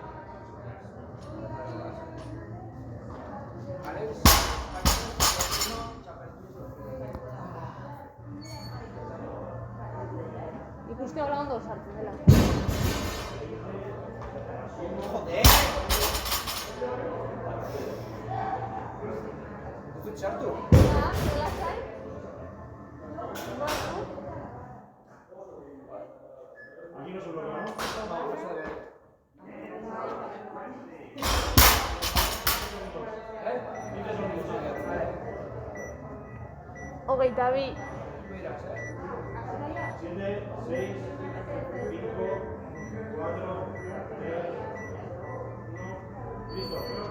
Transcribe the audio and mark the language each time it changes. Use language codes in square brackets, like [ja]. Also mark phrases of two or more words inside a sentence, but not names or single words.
[eu] Ikuste hola ondo sartzen dela. [es] Joder! ¿Tú sartu? [eu] Lasai. [es] Aquí no se lo veo, ¿no? [eu] Hogeita bi. [es] 7, 6, 5, 4, 3, 1, listo.